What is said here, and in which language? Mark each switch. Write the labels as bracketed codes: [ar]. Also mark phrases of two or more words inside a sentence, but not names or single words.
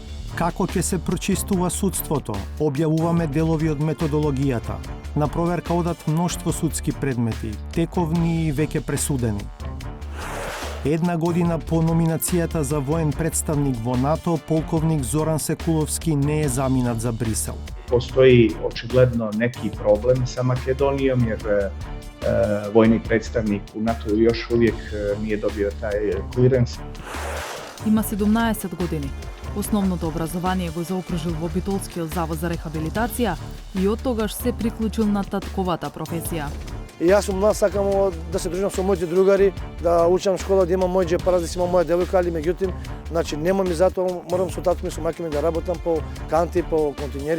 [mk] Како ќе се прочистува судството? Објавуваме делови од методологијата. На проверка одат мноштво судски предмети, тековни и веќе пресудени. Една година по номинацијата за воен представник во НАТО, полковник Зоран Секуловски не е заминат за Брисел. [sr] Постоji očigledno neki problem sa Makedonijom jer vojni predstavnik u NATO još uvijek nije dobio taj clearance. [mk] Има 17 години. Основното образование го заокружил во Битолскиот завод за рехабилитација и од тогаш се приклучил на татковата професија. И јас сум млад, сакам да се дружам со моите другари, да учам школа, да имам мој џепарас, да си имам моја девојка, али меѓутоа, значи нема ми затоа, морам со татко ми, со мајка ми да работам по канти, по континери.